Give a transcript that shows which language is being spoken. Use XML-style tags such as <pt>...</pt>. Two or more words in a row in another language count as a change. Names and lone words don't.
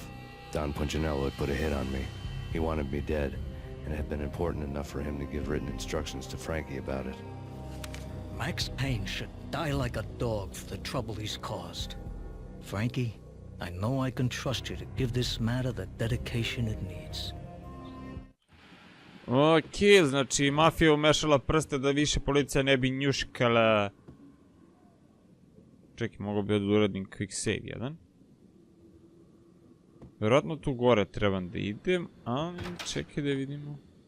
<en>Don Punchinello had put a hit on me. He wanted me dead, and it had been important enough for him to give written instructions to Frankie about it. Max Payne should die like a dog for the trouble he's caused. Frankie, I know I can trust you to give this matter the dedication it needs.</en> <sr>Okej, znači mafija umešala prste da više policija ne bi njuškala. Čekaj, mogu bi da uradim</sr> <en>quick save</en> <sr>jedan. Vjerojatno tu gore trebam da idem, ali čekaj da vidimo.</sr>